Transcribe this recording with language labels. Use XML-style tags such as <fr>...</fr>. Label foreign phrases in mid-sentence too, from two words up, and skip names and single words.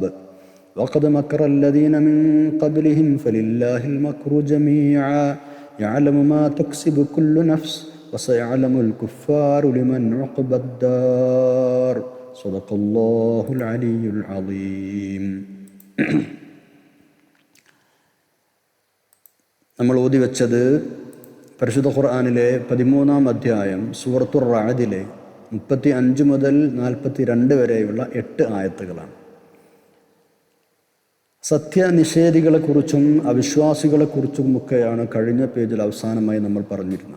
<ar>وقد مكر الذين من قبلهم فلله المكر جميعا يعلم ما تكسب كل نفس وسيعلم الكفار لمن عقبى الدار. صدق الله العلي العظيم.</ar> <ml>നമ്മൾ ഓതി വെച്ചത് പരിശുദ്ധ ഖുർആനിലെ 13-ാം അധ്യായം സൂറത്തുർ റഅദിലെ 35 മുതൽ 42 വരെയുള്ള 8 ആയത്തുകളാണ്. സത്യനിഷേധികളെക്കുറിച്ചും അവിശ്വാസികളെക്കുറിച്ചുമൊക്കെയാണ് കഴിഞ്ഞ പേജിൽ അവസാനമായി നമ്മൾ പറഞ്ഞിരുന്നത്.</ml>